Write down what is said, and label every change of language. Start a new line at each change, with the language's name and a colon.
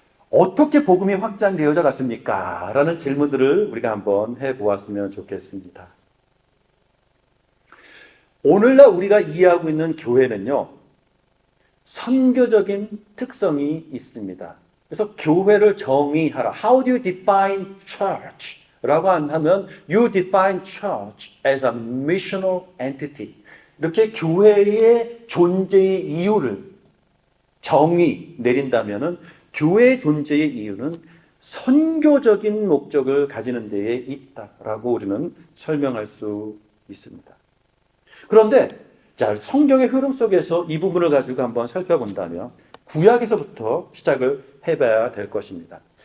Korean: 어떻게 복음이 확장되어져 갔습니까? 라는 질문들을 우리가 한번 해보았으면 좋겠습니다. 오늘날 우리가 이해하고 있는 교회는요, 선교적인 특성이 있습니다. 그래서 교회를 정의하라.
English: How do you define church?
Korean: 라고 하면
English: You define church as a missional entity.
Korean: 이렇게 교회의 존재의 이유를 정의 내린다면은 교회의 존재의 이유는 선교적인 목적을 가지는 데에 있다라고 우리는 설명할 수 있습니다. 그런데 자, 성경의 흐름 속에서 이 부분을 가지고 한번 살펴본다면 구약에서부터 시작을 해봐야 될 것입니다.